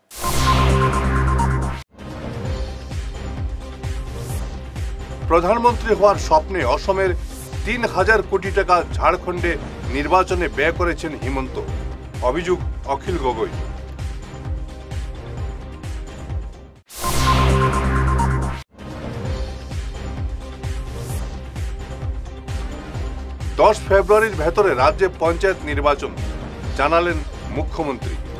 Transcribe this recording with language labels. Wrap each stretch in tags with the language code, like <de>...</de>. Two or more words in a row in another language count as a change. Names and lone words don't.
<bn>প্রধানমন্ত্রী হওয়ার স্বপ্নে অসমের 3000 কোটি টাকা ঝাড়খণ্ডে নির্বাচনে ব্যয় করেছেন হিমন্ত, অভিযোগ অখিল গগৈ। ফেব্রুয়ারির ভেতরে রাজ্যে পঞ্চায়েত নির্বাচন, জানালেন মুখ্যমন্ত্রী।</bn>